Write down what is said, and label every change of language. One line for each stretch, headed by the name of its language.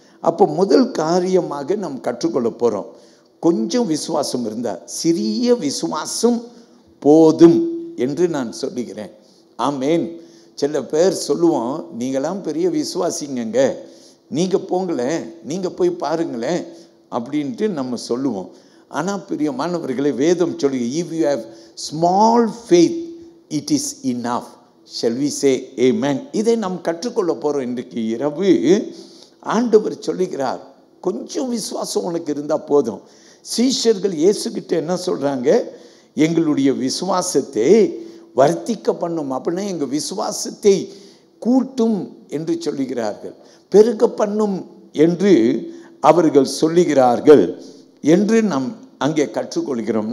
Tamil: அப்போ முதல் காரியமாக நாம் கற்றுக்கொள்ள போகிறோம், கொஞ்சம் விசுவாசம் இருந்தால், சிறிய விசுவாசம் போதும் என்று நான் சொல்லுகிறேன். ஆமேன். சில பேர் சொல்லுவோம், நீங்களாம் பெரிய விசுவாசிங்க, நீங்கள் போங்களேன், நீங்கள் போய் பாருங்களேன் அப்படின்ட்டு நம்ம சொல்லுவோம். ஆனால் பிரியமானவர்களை வேதம் சொல்லு,
English: if you have small faith it is enough. shall we say amen?
Tamil: இதை நாம் கற்றுக்கொள்ள போகிறோம். இன்றைக்கு இரவு ஆண்டவர் சொல்லுகிறார், கொஞ்சம் விசுவாசம் உனக்கு இருந்தால் போதும். சீஷர்கள் இயேசுகிட்ட என்ன சொல்கிறாங்க? எங்களுடைய விசுவாசத்தை வர்த்திக்க பண்ணும், அப்படின்னா எங்கள் விசுவாசத்தை கூட்டும் என்று சொல்லுகிறார்கள், பெருக பண்ணும் என்று அவர்கள் சொல்லுகிறார்கள் என்று நாம் அங்கே கற்றுக்கொள்கிறோம்.